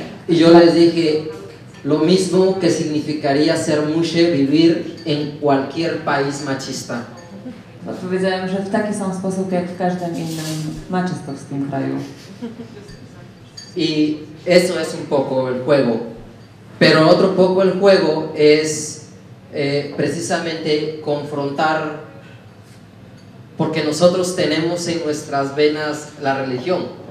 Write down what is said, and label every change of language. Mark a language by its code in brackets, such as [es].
[es] Y yo les dije, lo mismo que significaría ser mujer vivir en cualquier país machista. [pl] Odpowiedziałem, że w taki sam sposób jak w każdym innym maczystowskim kraju. [es] Y eso es un poco el juego. Pero otro poco el juego es precisamente confrontar, porque nosotros tenemos en nuestras venas la religión.